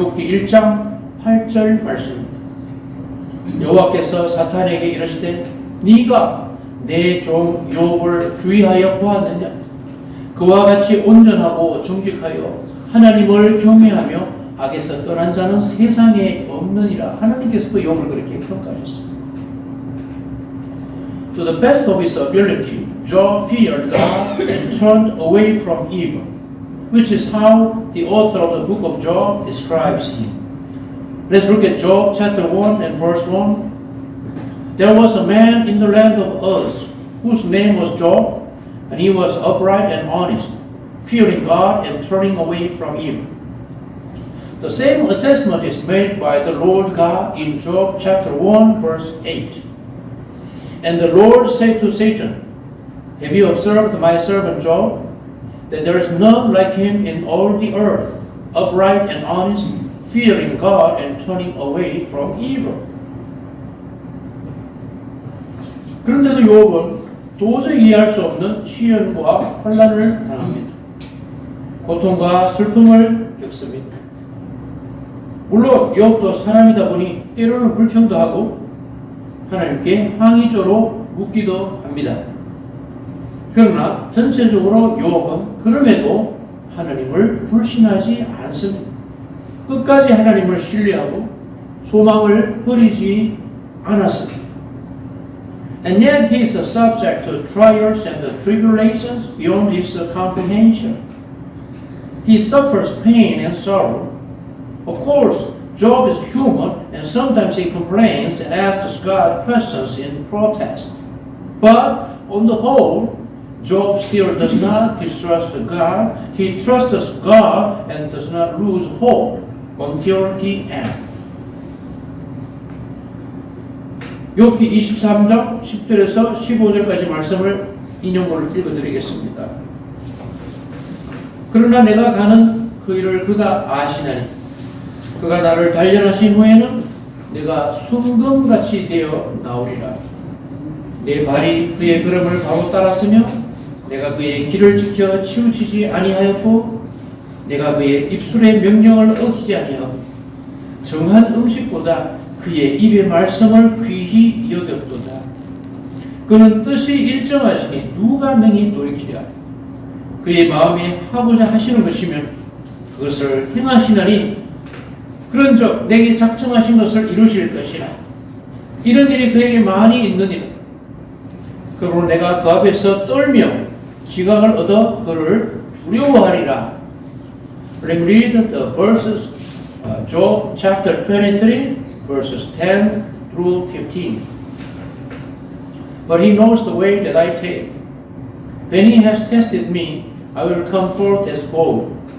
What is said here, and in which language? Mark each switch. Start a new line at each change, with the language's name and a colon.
Korean: 욥기 1장 8절 말씀입니다. 여호와께서 사탄에게 이르시되 네가 내 종 욥을 주의하여 보았느냐? 그와 같이 온전하고 정직하여 하나님을 경외하며 악에서 떠난 자는 세상에 없느니라. 하나님께서도 욥을 그렇게 평가하셨습니다.
English: To the best of his ability, Job feared God and turned away from evil, which is how the author of the book of Job describes him. Let's look at Job chapter 1 and verse 1. There was a man in the land of Uz, whose name was Job, and he was upright and honest, fearing God and turning away from evil. The same assessment is made by the Lord God in Job chapter 1 verse 8. And the Lord said to Satan, have you observed my servant Job, that there is none like him in all the earth, upright and honest, fearing God and turning away from evil.
Korean: 그런데도 욥은 도저히 이해할 수 없는 시련과 혼란을 당합니다. 고통과 슬픔을 겪습니다. 물론 욥도 사람이다 보니 때로는 불평도 하고 하나님께 항의조로 묻기도 합니다. 그러나 전체적으로 욥은 그럼에도 하나님을 불신하지 않습니다. 끝까지 하나님을 신뢰하고 소망을 버리지 않았습니다.
English: And yet he is subject to trials and tribulations beyond his comprehension. He suffers pain and sorrow. Of course, Job is human and sometimes he complains and asks God questions in protest. But on the whole, Job still does not distrust God. He trusts God and does not lose hope until the end.
Korean: 욥기 23장 10절에서 15절까지 말씀을 인용으로 읽어드리겠습니다. 그러나 내가 가는 그 일을 그가 아시나니 그가 나를 단련하신 후에는 내가 순금같이 되어 나오리라. 내 발이 그의 걸음을 바로 따랐으며 내가 그의 길을 지켜 치우치지 아니하였고 내가 그의 입술의 명령을 어기지 아니하고 정한 음식보다 그의 입의 말씀을 귀히 여겼도다. 그는 뜻이 일정하시니 누가 능히 돌이키랴. 그의 마음에 하고자 하시는 것이면 그것을 행하시나니 그런즉 내게 작정하신 것을 이루실 것이라. 이런 일이 그에게 많이 있느니라. 그러므로 내가 그 앞에서 떨며 지각을 얻어 그를 두려워하리라.
English: Let me read the verses, Job chapter 23, verses 10 through 15. But he knows the way that I take. When he has tested me, I will come forth as gold.